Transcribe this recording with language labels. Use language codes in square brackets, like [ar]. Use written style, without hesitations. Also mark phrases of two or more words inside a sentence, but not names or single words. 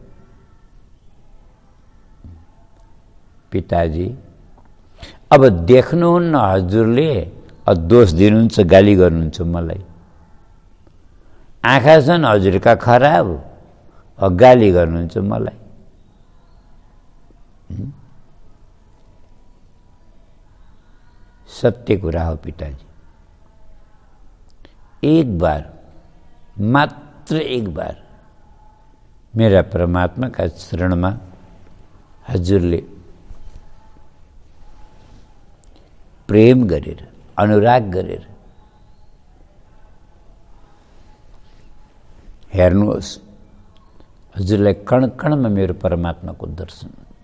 [ne] पिताजी, अब देख्नुहुन्न हजुरले, दोष दिनुहुन्छ, गाली गर्नुहुन्छ मलाई। आँखा छन् हजुरका खराब, गाली गर्नुहुन्छ मलाई। सत्य कुरा हो पिताजी। एक बार, मात्र एक बार मेरा परमात्मा का चरणमा हजुरले प्रेम गरेर, अनुराग गरेर हेर्नुहोस्, हजुरलाई कण कणमा मेरो परमात्माको दर्शन हुन्छ।